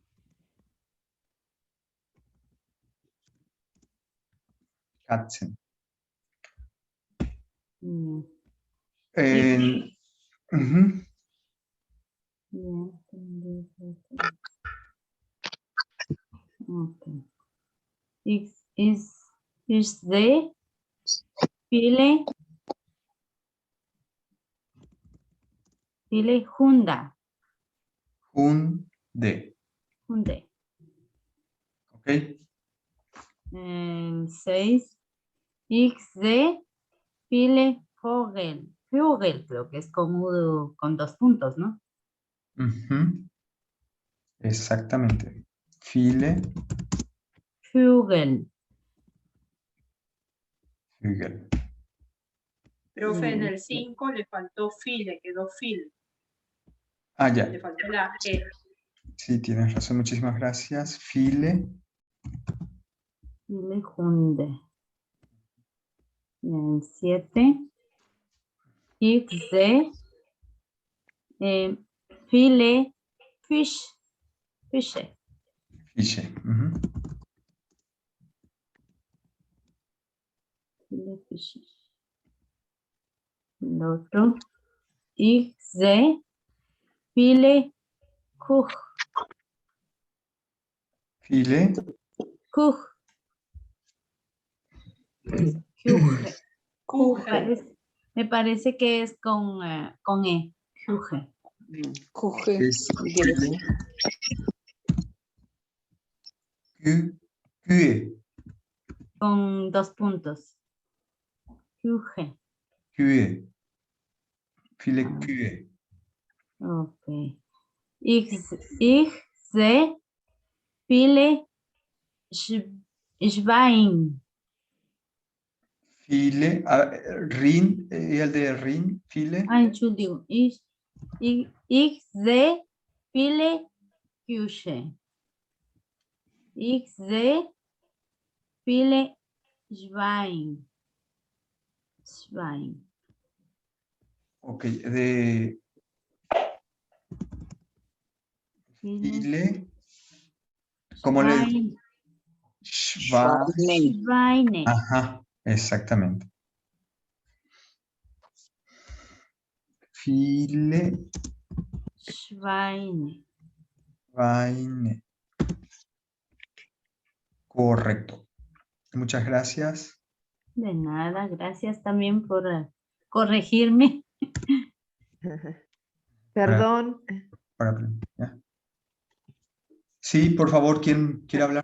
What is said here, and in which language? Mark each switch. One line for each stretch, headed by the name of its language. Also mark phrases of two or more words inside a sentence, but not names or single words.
German: Katzen. Okay. Ich sehe viele Hunde. Hunde. Ok. 6. Ich sehe viele Vögel.
Spanish: Vögel creo que es con 2 puntos, ¿no? Exactamente.
German: Viele. Vögel. Vögel.
Spanish: Profe, en el 5 le faltó file, quedó fil. Ah, ya. Le faltó la E. Sí, tienes razón. Muchísimas gracias.
German: Viele. Viele Hunde. En 7. Ich sehe viele Fische. Fische. Viele Fische.
Spanish: El otro.
German: Ich sehe viele Kuchen. Viele. Kuchen. Kuchen.
Spanish: Me parece que es con E.
German: Kuchen.
Spanish: Es Kühe. Con 2 puntos.
German: Kuchen. Kühe. Viele Kühe. Okay. Ich sehe viele Schweine. Viele. Rin.
Spanish: Y el de Rin. Viele.
German: Entschuldigung. Ich sehe viele Küche. Ich sehe viele Schweine. Ok.
Spanish: De Viele. ¿Cómo le digo?
German: Schweine.
Spanish: Ajá, exactamente.
German: Viele Schweine. Schweine.
Spanish: Correcto. Muchas gracias. De nada, gracias también por corregirme. Perdón. ¿Ya? Sí, por favor, ¿quién quiere hablar?